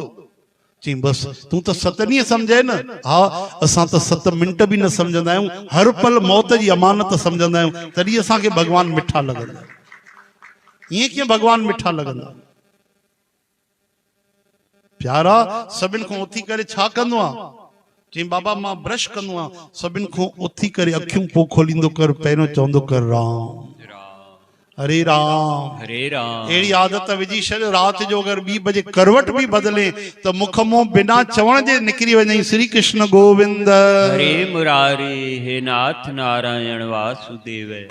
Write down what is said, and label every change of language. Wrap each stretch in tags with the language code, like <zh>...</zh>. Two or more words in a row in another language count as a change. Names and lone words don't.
<sd>चई बसि तूं त 7 ॾींहं सम्झे न। हा असां त 7 मिंट बि न सम्झंदा आहियूं, हर पल मौत जी अमानत सम्झंदा आहियूं, तॾहिं असांखे भगवान मिठा लॻंदा। ईअं कीअं भगवान मिठा लॻंदा? प्यारा सभिनि खां उथी करे छा कंदो आहे? चई बाबा मां ब्रश कंदो आहियां। सभिनि खां उथी करे अखियूं पोइ खोलींदो कर, पहिरियों चवंदो कर राम हरे राम हरे राम। अहिड़ी आदत विझी छॾ, राति जो अगरि 2 बजे करवट बि बदिले त मुख मों बिना चवण जे निकिरी वञे, श्री कृष्ण गोविंद हरे मुरारी, हे नाथ नारायण वासुदेव।</sd>